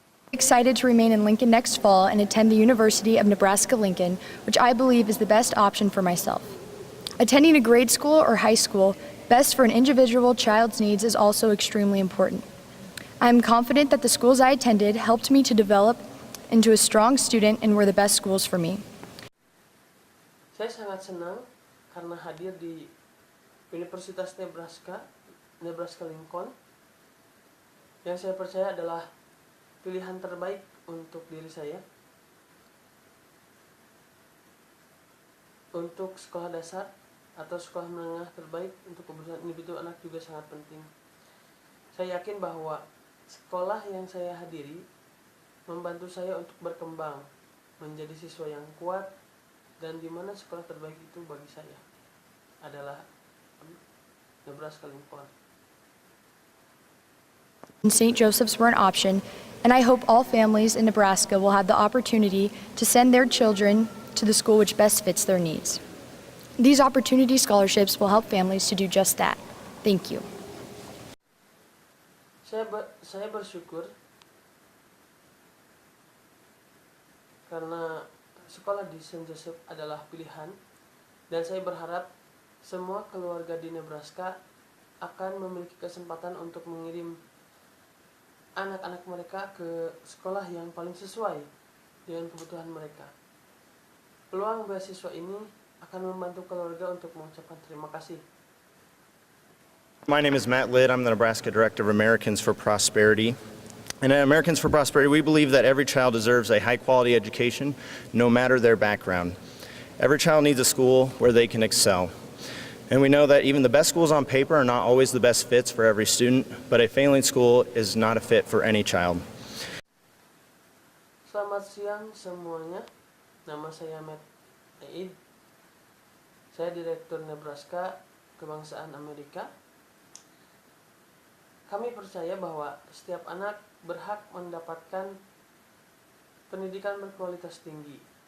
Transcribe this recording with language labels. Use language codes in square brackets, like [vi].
[en] Excited to remain in Lincoln next fall and attend the University of Nebraska-Lincoln, which I believe is the best option for myself. Attending a grade school or high school, best for an individual child's needs, is also extremely important. I am confident that the schools I attended helped me to develop into a strong student and were the best schools for me. [id] Saya sangat senang karena hadir di Universitas Nebraska-Lincoln, yang saya percaya adalah pilihan terbaik untuk diri saya. Untuk sekolah dasar atau sekolah menengah terbaik untuk kebutuhan individu anak juga sangat penting. Saya yakin bahwa sekolah yang saya hadiri membantu saya untuk berkembang menjadi siswa yang kuat, dan di mana sekolah terbaik itu bagi saya adalah Nebraska-Lincoln. [en] St. Joseph's were an option, and I hope all families in Nebraska will have the opportunity to send their children to the school which best fits their needs. These opportunity scholarships will help families to do just that. Thank you. [id] Saya bersyukur karena sekolah di St. Joseph adalah pilihan, dan saya berharap semua keluarga di Nebraska akan memiliki kesempatan untuk mengirim anak-anak mereka ke sekolah yang paling sesuai dengan kebutuhan mereka. Peluang beasiswa ini akan membantu keluarga untuk mengucapkan terima kasih. [en] My name is Matt Lidd. I'm the Nebraska Director of Americans for Prosperity. And at Americans for Prosperity, we believe that every child deserves a high-quality education, no matter their background. Every child needs a school where they can excel. And we know that even the best schools on paper are not always the best fits for every student, but a failing school is not a fit for any child. [id] Selamat siang semuanya. Nama saya Matt Lidd. Saya Direktur Nebraska Kebangsaan Amerika. Kami percaya bahwa setiap anak berhak mendapatkan pendidikan berkualitas tinggi.